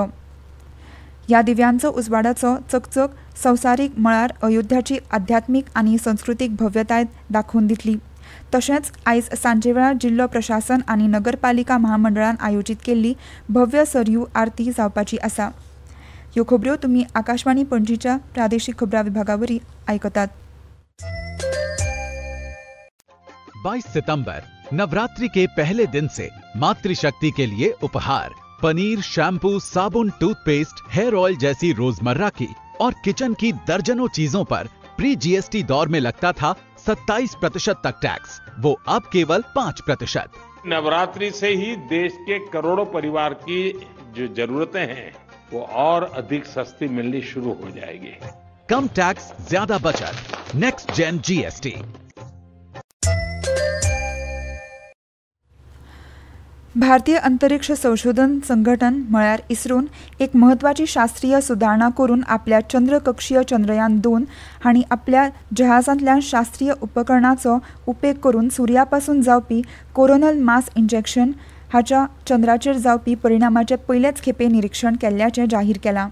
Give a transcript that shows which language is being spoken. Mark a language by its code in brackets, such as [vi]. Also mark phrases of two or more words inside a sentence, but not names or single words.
[kok] ह्या दिव्यांचो उजवाडाचो चकचक संवसारीक मळार अयोध्याची आध्यात्मीक आनी संस्कृतीक भव्यताय दाखोवन दितली. तशेंच आयज सांजेवेळा जिल्लो प्रशासन आनी नगरपालिका महामंडळान आयोजीत केल्ली भव्य सरयू आरती जावपाची आसा. ह्यो खबरो तुम्ही आकाशवाणी पणजीच्या प्रादेशिक खबरां विभागावरवीं आयकतात। [hi] 22 सितंबर नवरात्रि के पहले दिन से मातृशक्ति के लिए उपहार पनीर, शैम्पू, साबुन, टूथपेस्ट, [en] hair oil [hi] जैसी रोजमर्रा की और किचन की दर्जनों चीजों पर [en] pre GST [hi] दौर में लगता था 27% तक टैक्स, वो अब केवल 5%। नवरात्रि से ही देश के करोड़ों परिवार की जो जरूरतें हैं वो और अधिक सस्ती मिलनी शुरू हो जाएगी। कम टैक्स, ज्यादा बचत, [en] next gen GST. [kok] भारतीय अंतरिक्ष संशोधन संघटन म्हळ्यार इस्रोन एक महत्वाची शास्त्रीय सुदारणा करून आपल्या चंद्रकक्षीय चंद्रयान 2 हांणी आपल्या जहाजांतल्या शास्त्रीय उपकरणांचो उपेग करून सुर्यापासून जावपी [en] coronal mass injection [kok] हाच्या चंद्राचेर जावपी परिणामाचे पयलेच खेपे निरीक्षण केल्ल्याचें जाहीर केलां।